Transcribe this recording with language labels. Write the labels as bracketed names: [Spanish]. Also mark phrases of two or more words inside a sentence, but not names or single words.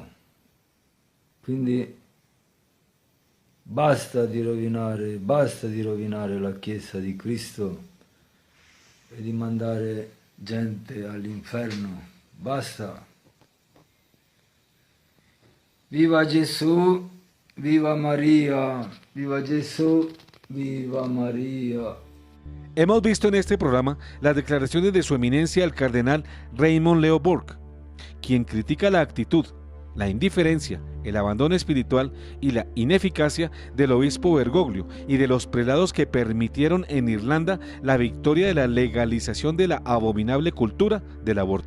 [Italian] Quindi basta di rovinare la Chiesa di Cristo e di mandare gente all'inferno. Basta. Viva Gesù, viva María, [Spanish] viva Jesús, viva María. Hemos visto en este programa las declaraciones de su eminencia el cardenal Raymond Leo Burke, quien critica la actitud, la indiferencia, el abandono espiritual y la ineficacia del obispo Bergoglio y de los prelados que permitieron en Irlanda la victoria de la legalización de la abominable cultura del aborto.